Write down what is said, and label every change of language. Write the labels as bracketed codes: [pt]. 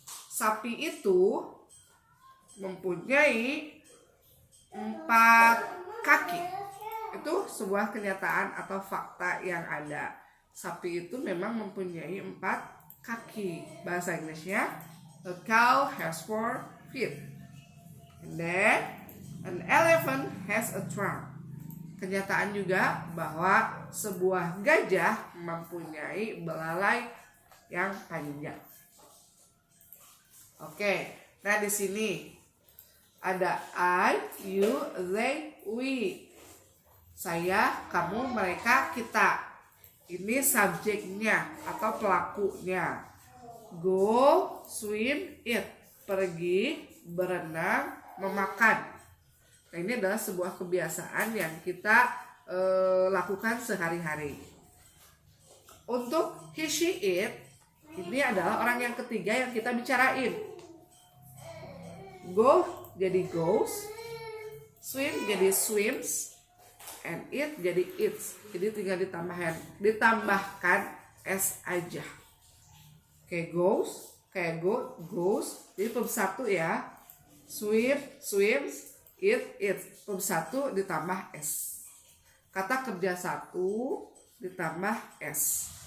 [id] Sapi itu mempunyai 4 kaki. Itu sebuah kenyataan atau fakta yang ada. Sapi itu memang mempunyai 4 kaki. Bahasa Inggrisnya, [en] a cow has 4 feet. And then, an elephant has a trunk. [id] Kenyataan juga bahwa sebuah gajah mempunyai belalai yang panjang. Oke, nah di sini ada [en] I, you, they, we. [id] Saya, kamu, mereka, kita. Ini subjeknya atau pelakunya. [en] Go, swim, eat. [id] Pergi, berenang, memakan. Nah, ini adalah sebuah kebiasaan yang kita lakukan sehari-hari. Untuk he, she, it, ini adalah orang yang ketiga yang kita bicarain. Go jadi goes, swim jadi swims, and eat jadi eats. Jadi tinggal ditambahkan s aja. Kayak goes, kayak goes. Jadi verb 1 ya. Swim, swims, eat, eats. Verb 1 ditambah s. Kata kerja 1 ditambah s.